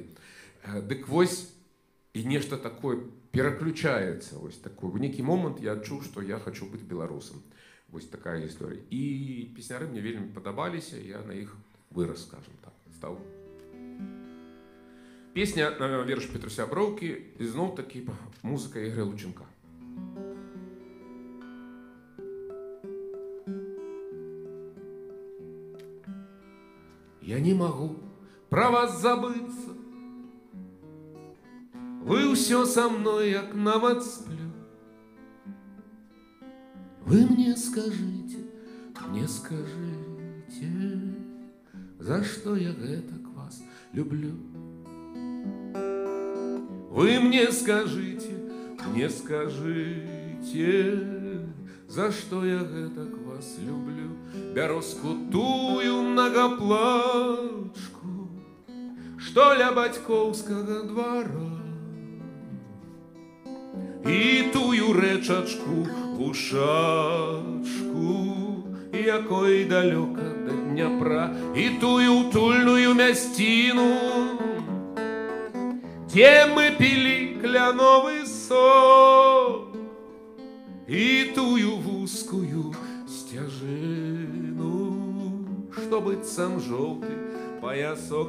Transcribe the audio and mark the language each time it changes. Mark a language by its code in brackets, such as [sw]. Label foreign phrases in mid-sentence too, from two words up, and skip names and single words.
[be] Дык вось, і нешта такое пераключаецца, вось такой. В нейкі момант я адчуў, што я хачу быць беларусам. Вось такая гісторыя. І песняры мне вельмі падабаліся, я на іх вырас, скажем так, стаў. Песня на верш Петруся Броўкі, і зноў такі музыка Ігоря Лученка. [ru] Я не могу про вас забыться, вы все со мной, [be] як нават сплю. [ru] Вы мне скажите, за что я [be] гэтак вас [ru] люблю. Вы мне скажите, за что я [be] гэтак вас [ru] люблю. [be] Бярозку тую многоплачку, што ля бацькоўскага двара, і тую рэчачку гушачку, якой далёка да Дняпра, і тую утульную мясціну, дзе мы пілі кляновы сок, і тую вузкую сцяжыну, што быццам жоўты паясок.